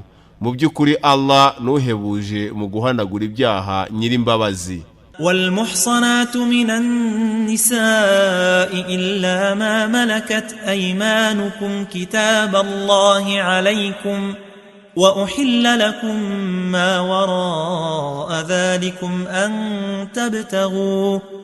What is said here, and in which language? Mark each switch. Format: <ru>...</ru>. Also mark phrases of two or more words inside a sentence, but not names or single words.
<rw>Mu by'ukuri Allah nuhebuje mu guhanagura ibyaha nyirimbabazi.</rw> <ar>والمحصنات من النساء إلا ما ملكت أيمانكم كتاب الله عليكم وأحل لكم ما وراء ذلكم أن</ar>